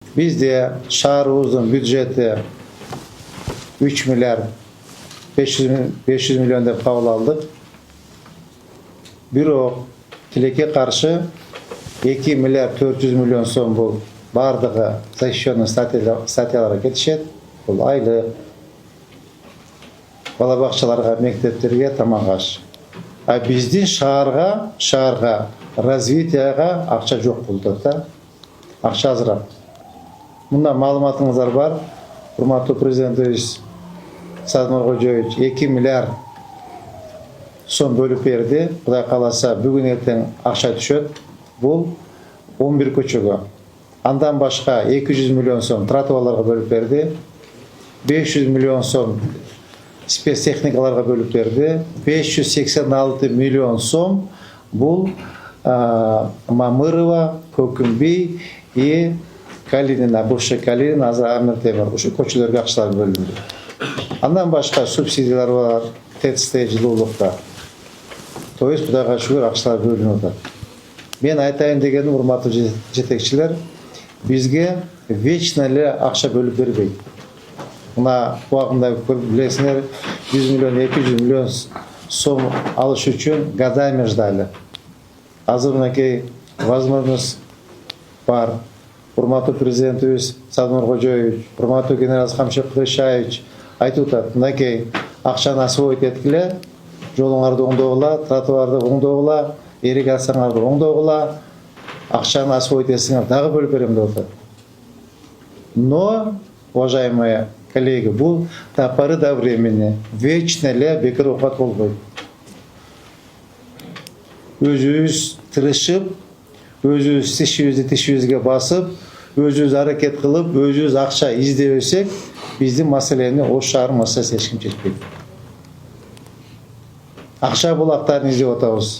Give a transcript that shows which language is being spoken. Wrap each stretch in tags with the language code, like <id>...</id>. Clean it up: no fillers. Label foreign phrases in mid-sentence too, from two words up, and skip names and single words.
<ky>Bizde şаарыбыздын бюджети 3 milyar 500 milyon деп kabul aldık. Bирок тилекке каршы 2 milyar 400 milyon so'm bu бардыгы защищенный статьяларга кетишет. Бул айлык, бала бакчаларга, мектептерге, тамак аш. А биздин шаарга развитияга акча жок болду да. Акча азыраак. Мында маалыматыңыздар бар. Урматтуу президентибиз Садмор Кожоевич 2 milyar so'm bölüp berdi. Кудай кааласа бүгүн эртең акча түшөт. Бул 11 көчөгө. Андан башка 200 milyon so'm тротуарларга бөлүп берди. 500 milyon so'm спецтехникаларга бөлүп берди. 586 milyon so'm бул Мамырова, Көкүмбей и Калинина, бывший Калинин, азыр Амир Темир, ушу көчөлөргө акчалар бөлүндү. Андан башка субсидиялар бар, ТЭЦ-те, жылуулукта.</ky> <ru>То есть</ru> <ky>Кудайга шүгүр акчалар бөлүнүп атат. Мен айтайын дегеним, урматтуу жетекчилер, бизге вечно эле акча бөлүп бербейт. Мына убагында билесиңер, 100 milyon, 200 milyon so'm алыш үчүн</ky> <ru>годами ждали.</ru> <ky>Азыр мынакей возможность бар. Урматтуу президентибиз Садмор Кожоевич, урматтуу генерал Камшык Кудайшаевич айтып атат, мынакей акчаны освоить эткиле, жолуңарды оңдогула, тротуарды оңдогула, ирригацияларды оңдогула, акчаны освоить этсиңер, дагы бөлүп берем деп атат.</ky> <ru>Но, уважаемые коллеги,</ru> <ky>бул</ky> <ru>до поры до времени</ru> <ky>вечно эле бекер оокат болбойт. Өзүбүз тырышып, өзүбүз тишибизге басып, өзүбүз аракет кылып, өзүбүз акча издебесек, биздин маселени ош шаардын маселеси эч ким чечпейт. Акча булактарын издеп атабыз.</ky>